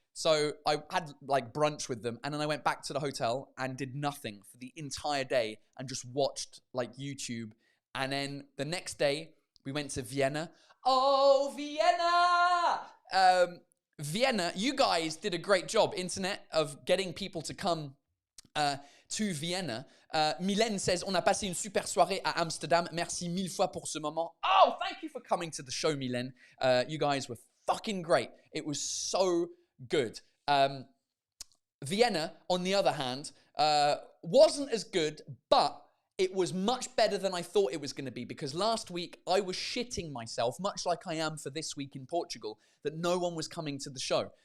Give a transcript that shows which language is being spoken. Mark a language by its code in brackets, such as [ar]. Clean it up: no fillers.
[en] So I had like brunch with them, and then I went back to the hotel and did nothing for the entire day and just watched like YouTube. And then the next day we went to Vienna. Oh, Vienna! Vienna, you guys did a great job, internet, of getting people to come to Vienna. Mylène says, [fr] on a passé une super soirée à Amsterdam. Merci mille fois pour ce moment. [en] Oh, thank you for coming to the show, Mylène. You guys were fucking great. It was so good. Vienna, on the other hand, wasn't as good, but it was much better than I thought it was going to be, because last week I was shitting myself, much like I am for this week in Portugal, that no one was coming to the show.